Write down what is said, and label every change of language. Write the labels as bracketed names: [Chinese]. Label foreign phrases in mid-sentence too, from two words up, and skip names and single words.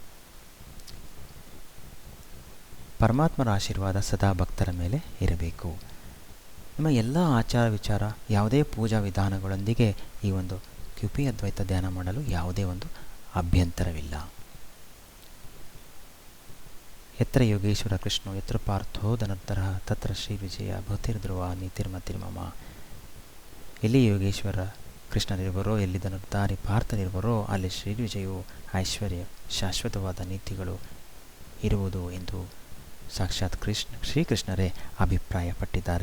[Kannada] ಪರಮಾತ್ಮರ ಆಶೀರ್ವಾದ ಸದಾ ಭಕ್ತರ ಮೇಲೆ ಇರಬೇಕು. ನಿಮ್ಮ ಎಲ್ಲ ಆಚಾರ ವಿಚಾರ, ಯಾವುದೇ ಪೂಜಾ ವಿಧಾನಗಳೊಂದಿಗೆ ಈ ಒಂದು QP ಅದ್ವೈತ ಧ್ಯಾನ ಮಾಡಲು ಯಾವುದೇ ಒಂದು ಅಭ್ಯಂತರವಿಲ್ಲ. [Sanskrit] ಯತ್ರ ಯೋಗೇಶ್ವರ ಕೃಷ್ಣೋ ಯತ್ರ ಪಾರ್ಥೋ ಧನುರ್ಧರಃ ತತ್ರ ಶ್ರೀ ವಿಜಯ ಭೂತಿರ್ಧ್ರುವ ನೀತಿರ್ಮತಿರ್ಮಮ. [Kannada] ಎಲ್ಲಿ ಯೋಗೇಶ್ವರ ಕೃಷ್ಣನಿರುವರೋ, ಎಲ್ಲಿ ಧನುರ್ಧಾರಿ ಪಾರ್ಥನಿರುವರೋ, ಅಲ್ಲಿ ಶ್ರೀ ವಿಜಯವು ಐಶ್ವರ್ಯ ಶಾಶ್ವತವಾದ ನೀತಿಗಳು ಇರುವುದು ಎಂದು ಸಾಕ್ಷಾತ್ ಶ್ರೀಕೃಷ್ಣರೇ ಅಭಿಪ್ರಾಯಪಟ್ಟಿದ್ದಾರೆ.